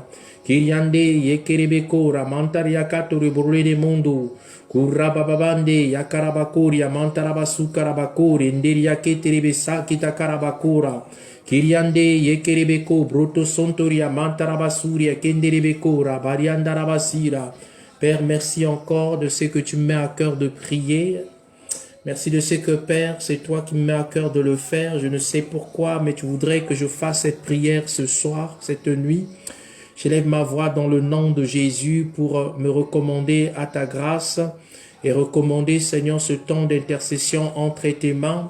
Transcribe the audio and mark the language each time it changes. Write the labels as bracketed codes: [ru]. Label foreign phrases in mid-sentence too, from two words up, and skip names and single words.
[fr] Kiriande yekerebekora mantaria katoribore de mundo. Kurabababande yakarabakuria mantarabasukarabakure. Nderia keterebe sakita karabakura. Kiriande yekerebeko broto sontoria mantarabasuria kenderebeko rabariandarabasira. Père, merci encore de ce que tu me mets à cœur de prier. Merci de ce que, Père, c'est toi qui me mets à cœur de le faire. Je ne sais pourquoi, mais tu voudrais que je fasse cette prière ce soir, cette nuit. J'élève ma voix dans le nom de Jésus pour me recommander à ta grâce et recommander, Seigneur, ce temps d'intercession entre tes mains.